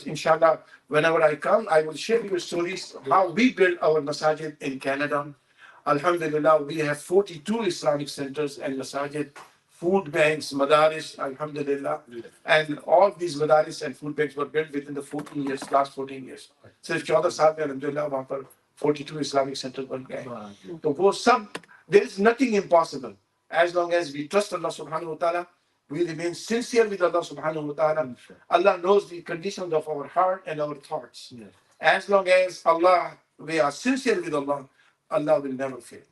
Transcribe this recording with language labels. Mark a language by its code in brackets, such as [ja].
[en] Inshallah, whenever I come, I will share you stories how we built our masajid in Canada. Alhamdulillah, we have 42 Islamic centers and masajid, food banks, madaris, alhamdulillah. And all these madaris and food banks were built within the 14 years, last 14 years. [hi] सिर्फ 14 साल में alhamdulillah वहाँ पर 42 Islamic centers बन गए. तो वो सब, [en] there is nothing impossible as long as we trust Allah subhanahu wa ta'ala. We remain sincere with Allah subhanahu wa ta'ala. Allah knows the conditions of our heart and our thoughts. Yes. As long as we are sincere with Allah, Allah will never fail.